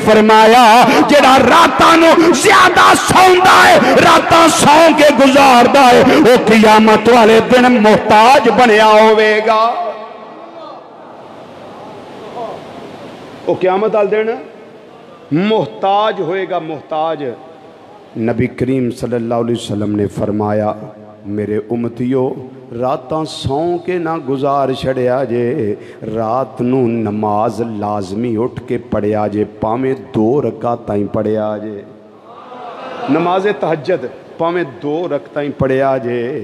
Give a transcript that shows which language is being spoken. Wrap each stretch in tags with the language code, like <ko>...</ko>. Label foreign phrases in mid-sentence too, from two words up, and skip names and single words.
<pa>ਫ਼ਰਮਾਇਆ ਜਿਹੜਾ ਰਾਤਾਂ ਨੂੰ ਜ਼ਿਆਦਾ ਸੌਂਦਾ ਹੈ, ਰਾਤਾਂ ਸੌਂ ਕੇ ਗੁਜ਼ਾਰਦਾ ਹੈ, ਵੋ ਕ਼ਿਆਮਤ ਵਾਲੇ ਦਿਨ ਮੋਹਤਾਜ ਬਣਿਆ ਹੋਵੇਗਾ। ਵੋ ਕ਼ਿਆਮਤ ਵਾਲੇ ਦਿਨ ਮੋਹਤਾਜ ਹੋਏਗਾ, ਮੋਹਤਾਜ। ਨਬੀ ਕਰੀਮ</pa> <ar>صلى الله عليه وسلم</ar> <pa>ਨੇ ਫ਼ਰਮਾਇਆ ਮੇਰੇ ਉੱਮਤੀਓ ਰਾਤਾਂ ਸੌਂ ਕੇ ਨਾ ਗੁਜ਼ਾਰ ਛੱਡਿਆ ਜੇ, ਰਾਤ ਨੂੰ ਨਮਾਜ਼ ਲਾਜ਼ਮੀ ਉੱਠ ਕੇ ਪੜ੍ਹਿਆ ਜੇ, ਭਾਵੇਂ 2 ਰਕਾਤਾਂ ਹੀ ਪੜ੍ਹਿਆ ਜੇ। ਨਮਾਜ਼ ਤਹੱਜੁਦ ਭਾਵੇਂ 2 ਰਕਾਤਾਂ ਹੀ ਪੜ੍ਹਿਆ ਜੇ।</pa>